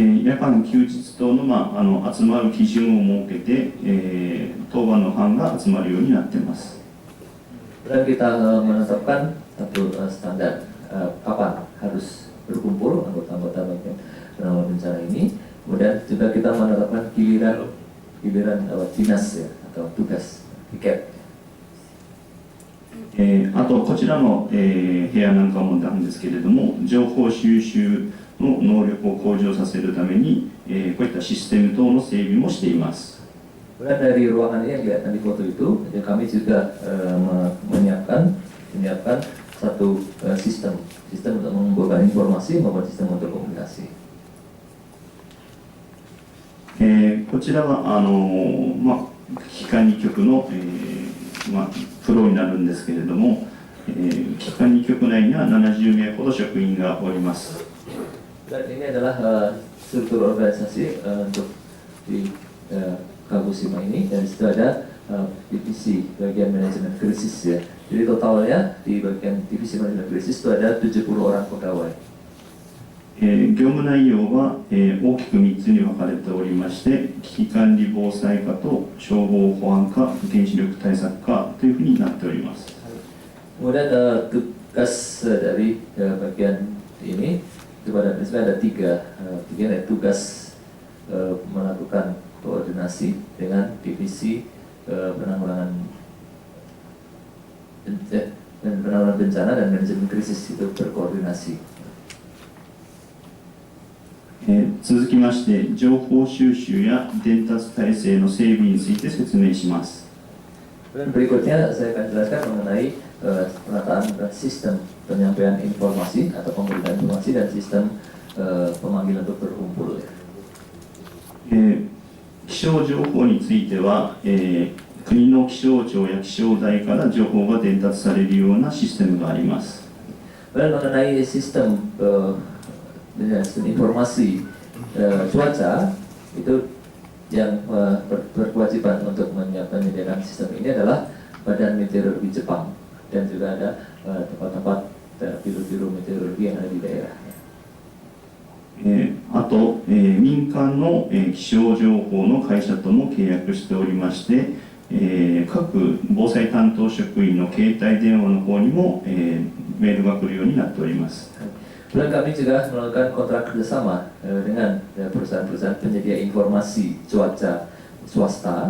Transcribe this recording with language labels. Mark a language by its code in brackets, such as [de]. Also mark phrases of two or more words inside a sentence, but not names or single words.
[ja] 夜間休日等の、集まる基準を設けて、当番の班が集まるようになっています。 [id] Dan kita menetapkan satu standar kapan harus berkumpul anggota-anggota bagian penanggulangan bencana ini. Kemudian juga kita menetapkan giliran dinas ya, atau tugas tiket. [ja] あとこちらの、部屋なんかもなんですけれども、情報収集の能力を向上させるために、こういったシステム等の整備もしています。 [id] Kemudian dari ruangan ini yang kelihatan di foto itu, kami juga menyiapkan satu sistem untuk mengumpulkan informasi maupun sistem untuk komunikasi. [ja] こちらは機関2局の、フローになるんですけれども、機関2局内には70名ほど職員がおります。 [id] Dan ini adalah struktur organisasi untuk di Kagoshima ini, dan di situ ada divisi bagian manajemen krisis ya. Jadi totalnya di bagian divisi manajemen krisis itu ada 70 orang pegawai. [ja] 業務内容は、大きく3つに分かれておりまして、危機管理防災課と消防保安課、原子力対策課というふうになっております。 [id] Kemudian tugas dari bagian ini kepada prinsipnya ada tiga tugas melakukan koordinasi dengan divisi penanggulangan bencana dan manajemen krisis itu berkoordinasi. [ja] 続きまして、情報収集や伝達体制の整備について説明します。 [id] Dan berikutnya saya akan jelaskan mengenai penataan sistem penyampaian informasi atau pemberitaan informasi dan sistem pemanggilan untuk berkumpul. [ja] 気象情報については、国の気象庁や気象台から情報が伝達されるようなシステムがあります。 [id] Dan mengenai sistem informasi cuaca itu yang berkewajiban untuk menyediakan sistem ini adalah Badan Meteorologi Jepang, dan juga ada tempat-tempat biru-biru meteorologi yang ada di daerah. [ja] あと、民間の、気象情報の会社とも契約しておりまして、各防災担当職員の携帯電話の方にも、メールが来るようになっております。 [id] Dan kami juga melakukan kontrak kerjasama dengan perusahaan-perusahaan penyedia informasi cuaca swasta.